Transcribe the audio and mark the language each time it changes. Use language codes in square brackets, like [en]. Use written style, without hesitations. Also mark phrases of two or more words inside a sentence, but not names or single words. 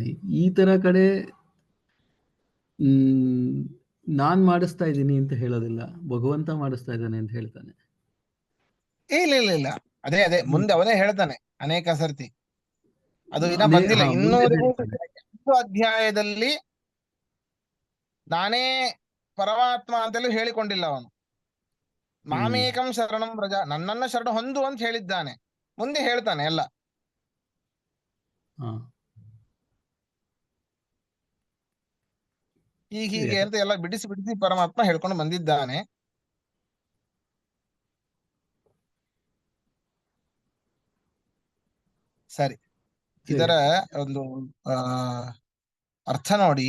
[kn] ಈ ತರ ಕಡೆ ನಾನ್ ಮಾಡಿಸ್ತಾ ಇದ್ದೀನಿ ಅಂತ ಹೇಳೋದಿಲ್ಲ, ಭಗವಂತ ಮಾಡಿಸ್ತಾ ಇದ್ದಾನೆ ಅಂತ ಹೇಳ್ತಾನೆ. ಇಲ್ಲ ಇಲ್ಲ ಇಲ್ಲ, ಅದೇ ಮುಂದೆ ಅವನೇ ಹೇಳ್ತಾನೆ ಅನೇಕ ಸರ್ತಿ. ಅದು ಇನ್ನ ಬಂದಿಲ್ಲ. 208 ಅಧ್ಯಾಯದಲ್ಲಿ ನಾನೇ ಪರಮಾತ್ಮ ಅಂತಲೂ ಹೇಳಿಕೊಂಡಿಲ್ಲ ಅವನು. [sa] ಮಾಮೇಕಂ ಶರಣಂ ವ್ರಜ, [kn] ನನ್ನನ್ನ ಶರಣ ಹೊಂದು ಅಂತ ಹೇಳಿದ್ದಾನೆ. ಮುಂದೆ ಹೇಳ್ತಾನೆ ಎಲ್ಲ. ಹೀಗೆ ಅಂತ ಎಲ್ಲ ಬಿಡಿಸಿ ಬಿಡಿಸಿ ಪರಮಾತ್ಮ ಹೇಳ್ಕೊಂಡು ಬಂದಿದ್ದಾನೆ. ಸರಿ, ಇದರ ಒಂದು ಅರ್ಥ ನೋಡಿ.